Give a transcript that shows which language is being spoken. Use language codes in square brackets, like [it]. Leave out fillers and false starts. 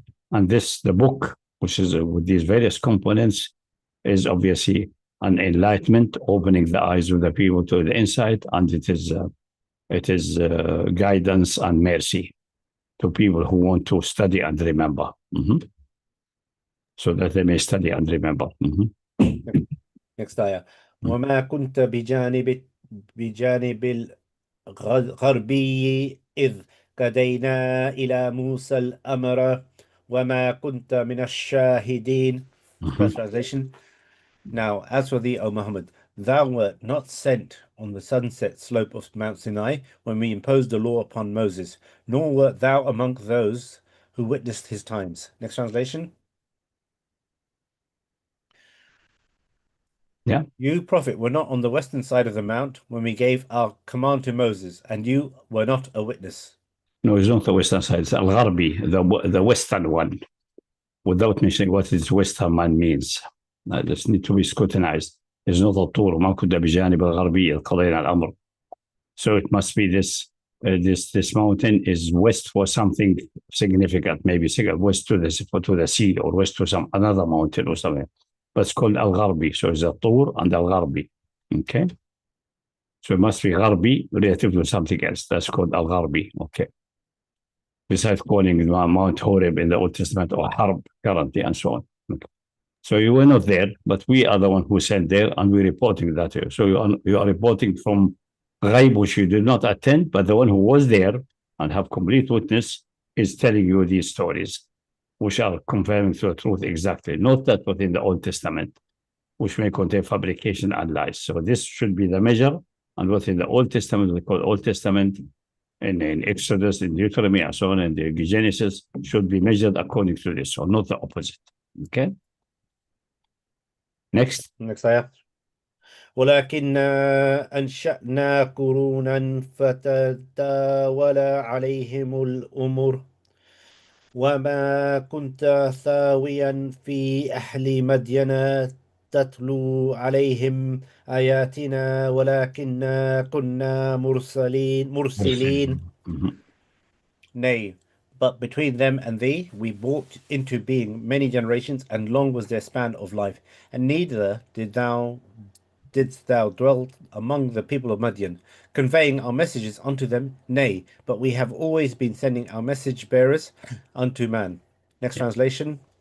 [en] And the book, which is with these various components, is obviously an enlightenment, opening the eyes of the people to the insight, and it is guidance and mercy to people who want to study and remember. So that they may study and remember. Next ayah. [ar] وما كنت بجانب الغربي إذ قضينا إلى موسى الأمر وما كنت من الشاهدين. [en] First translation. Now, as for thee, O Muhammad, thou wert not sent on the sunset slope of Mount Sinai when we imposed the law upon Moses, nor wert thou among those who witnessed his times. Next translation. Yeah. You, Prophet, were not on the western side of the mount when we gave our command to Moses, and you were not a witness. No, it's not the western side. It's Al-Gharbi, the western one, without mentioning what this western man means. This need to be scrutinized. It's not a tour. [ar] ما كنت بجانب الغربي قضينا الأمر. [en] So it must be this mountain is west for something significant, maybe west to the sea, or west to some another mountain or something. But it's called Al-Gharbi. So it's a Tur and Al-Gharbi. Okay. So it must be Gharbi relative to something else. That's called Al-Gharbi. Okay. besides calling Mount Horeb in the Old Testament or Harb currently and so on. Okay. So you were not there, but we are the one who sent there, and we're reporting that here. So you are reporting from Ghaib, which you did not attend, but the one who was there and have complete witness is telling you these stories, which are confirming to the truth exactly, not that within the Old Testament, which may contain fabrication and lies. So this should be the measure, and within the Old Testament, we call Old Testament, in Exodus, in Deuteronomy, and so on, and the Genesis should be measured according to this, or not the opposite. Okay? Next ayah. [ar] ولكننا أنشأنا قرونا فتداول عليهم الأمور وما كنت ثاويا في أهل مدين تتلو عليهم آياتنا ولكننا كنا مرسلين. [en] Nay, but between them and thee we brought into being many generations, and long was their span of life, and neither didst thou dwell among the people of Midian, conveying our messages unto them. Nay, but we have always been sending our message bearers unto man. Next translation.